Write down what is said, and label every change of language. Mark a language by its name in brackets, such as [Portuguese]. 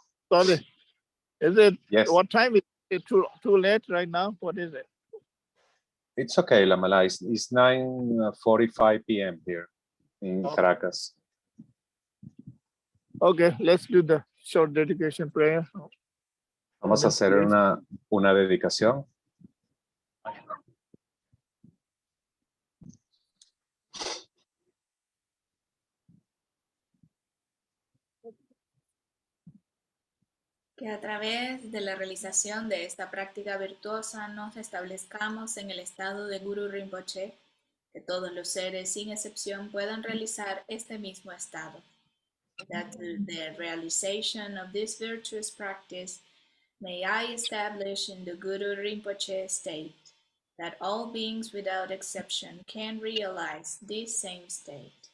[English] Sorry, is it? Yes. What time is it? Too late right now? What is it? It's okay, Lamala. It's 9:45 p.m. here in Caracas. Okay, let's do the short dedication prayer. [Spanish] Vamos a hacer una dedicación. Que a través de la realización de esta práctica virtuosa nos establezcamos en el estado de Guru Rimpoche, que todos los seres sin excepción puedan realizar este mismo estado. [English] That through the realization of this virtuous practice, may I establish in the Guru Rinpoche state, that all beings without exception can realize this same state.